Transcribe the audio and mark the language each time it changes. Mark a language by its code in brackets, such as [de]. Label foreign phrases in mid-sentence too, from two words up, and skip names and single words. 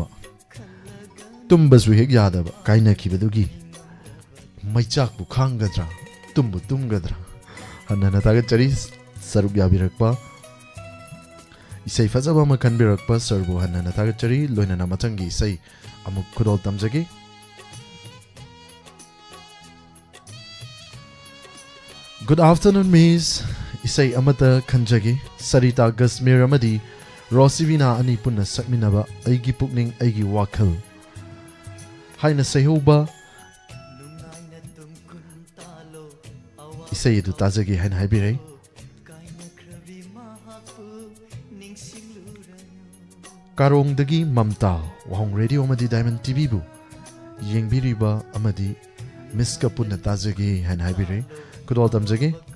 [mni] Tumbas Wihig Yadaba, Kaina Kibadugi. Maichak Bukangadra, Tumbu Tumgadra. Hanana Tagachari, Sarugyabirakpa. Isai fazaba ma kanbirakpa sarbu hanana tagachari loinana matangi isai amuk kudol tamjagi. [en] Good afternoon, Miss. [mni] Isai amata kanjagi Sarita Gasmir amadi Rosivina ani punna sakminaba aigi pukning aigi wakal. Haina sayhuba Isai edu tajagi hain haibirei. Karong dagi Mamta, Wahong Radio amadi Diamond TV bu. Yengbiriba amadi Miss Kapuna tajagi hain haibirei. Kudol tamjagi.